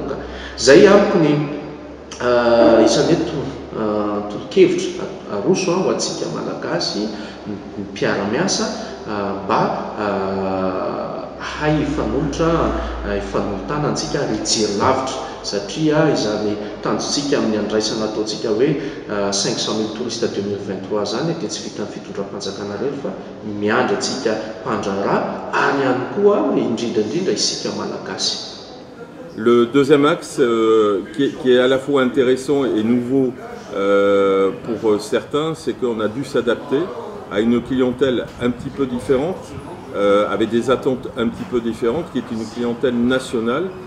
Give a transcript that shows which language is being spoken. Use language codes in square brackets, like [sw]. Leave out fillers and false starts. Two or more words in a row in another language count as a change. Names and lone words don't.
[mg] Ka zay amiko ny isany tolo-kevitra aroso ho antsika malagasy ny mpiara-miasa mba hay ifanolotana antsika ary hijery lavitra, satria izany tanjontsika amin'ny andraisana ataontsika hoe 500 000 touristes 2023 zany dia tsy vita ny fitondram-panjakana rery fa miandry antsika mpandraharaha ary ihany koa indrindraindrindra isika malagasy. [fr] Le deuxième axe qui est à la fois intéressant et nouveau pour certains, c'est qu'on a dû s'adapter à une clientèle un petit peu différente, avec des attentes un petit peu différentes, qui est une clientèle nationale.